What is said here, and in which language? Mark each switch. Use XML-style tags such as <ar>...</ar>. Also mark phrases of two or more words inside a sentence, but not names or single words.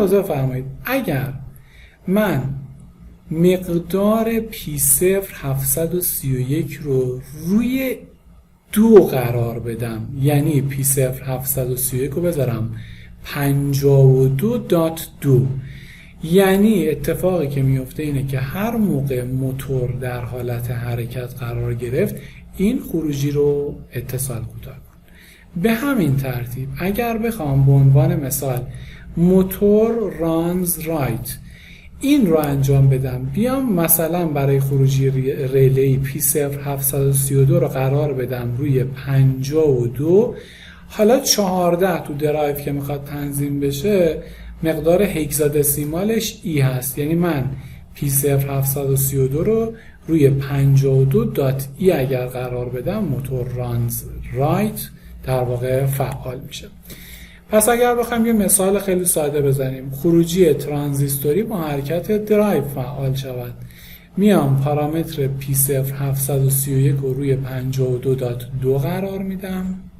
<fa>اینجا ملاحظه فرمایید اگر من مقدار P0731 رو روی 2 قرار بدم، یعنی P0731 رو بذارم 52.2. یعنی اتفاقی که میفته اینه که هر موقع موتور در حالت حرکت قرار گرفت این خروجی رو اتصال کوتاه کن. به همین ترتیب اگر بخوام به عنوان مثال موتور</fa> <en>runs right</en> <fa>این رو انجام بدم، بیام مثلا برای خروجی ریلی P0732 رو قرار بدم روی 52، حالا 14 تو درایو که میخواد تنظیم بشه مقدار هگزادسیمالش ای هست، یعنی من P0732 رو روی 52.e اگر قرار بدم موتور</fa> <en>runs right</en> <fa>در واقع فعال میشه. پس اگر بخوایم یه مثال خیلی ساده بزنیم، خروجی ترانزیستوری با حرکت درایو فعال شود، میام پارامتر P0731 رو روی 52.2 قرار میدم.</fa>